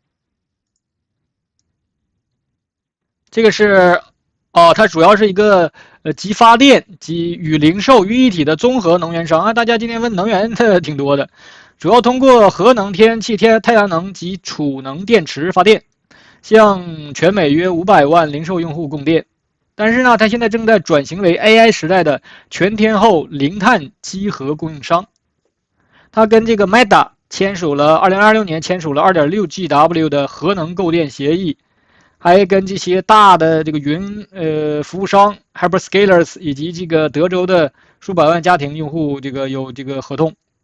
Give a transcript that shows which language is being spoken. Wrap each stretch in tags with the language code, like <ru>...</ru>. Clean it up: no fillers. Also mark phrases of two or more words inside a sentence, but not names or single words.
<zh>这个是它主要是一个集发电及与零售于一体的综合能源商啊。大家今天问能源的挺多的，主要通过核能、天然气、太阳能及储能電池發電，向全美約500萬零售用戶供電。但是呢，它現在正在轉型為 AI 時代的全天候零碳機核供應商。它跟這個 Meta 簽署了2026年簽署了 2.6 GW 的核能購電協議，還跟這些大的這個雲服務商 Hyperscalers 以及這個德州的數百萬家庭用戶這個有這個合同。</zh>